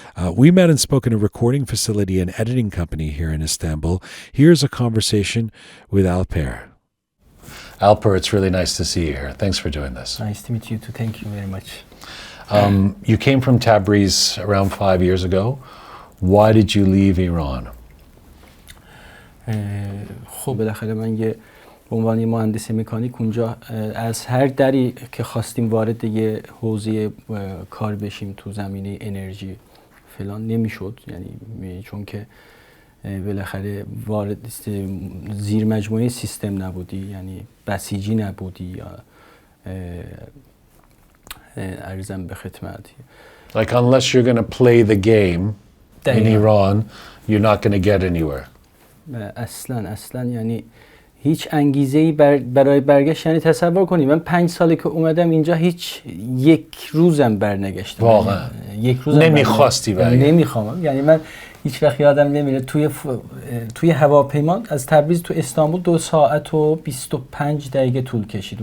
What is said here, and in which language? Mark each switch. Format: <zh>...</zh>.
<en>We met and spoke in a recording facility and editing company here in Istanbul. Here's a conversation with Alper. Alper, it's really nice to see you here. Thanks for doing this. Nice to meet you too. Thank you very much. You came from Tabriz around 5 years ago. Why did you leave Iran?</en> <fa>خب بالاخره من به عنوان یه مهندس مکانیک اونجا از هر دری که خواستیم وارد یه حوزه کار بشیم تو زمینه انرژی فلان نمیشد، یعنی چون که بالاخره وارد زیر مجموعه سیستم نبودی، یعنی بسیجی نبودی یا ارزم به خدمت.</fa> <en>Like unless you're going to play the game in Iran, you're not going to get anywhere.</en> <fa>اصلا یعنی هیچ انگیزه‌ای برای برگشت. یعنی تصور کنید من 5 ساله که اومدم اینجا هیچ یک روزم برنگشتم. واقعا یک روزم نمیخواستی برگشت؟ نمیخوام. یعنی من هیچ وقت یادم نمیره توی هواپیما از تبریز تو استانبول 2 ساعت و 25 دقیقه طول کشید.</fa>